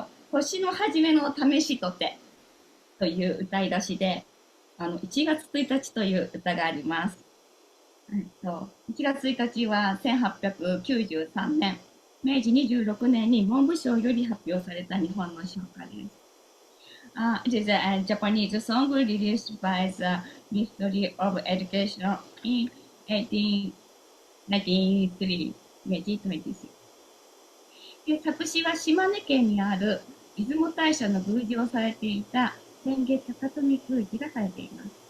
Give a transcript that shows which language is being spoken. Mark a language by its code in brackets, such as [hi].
[ja] 年の初めの試しとてという歌い出しで、1月1日という歌があります。 1月1日は1893年、明治26年に文部省より発表された日本の唱歌です。 [en] It is a Japanese song released by the Ministry of Education in 1993. [ja] 明治26。で、作詞は島根県にある出雲大社の宮司をされていた千家高富宮司がされています。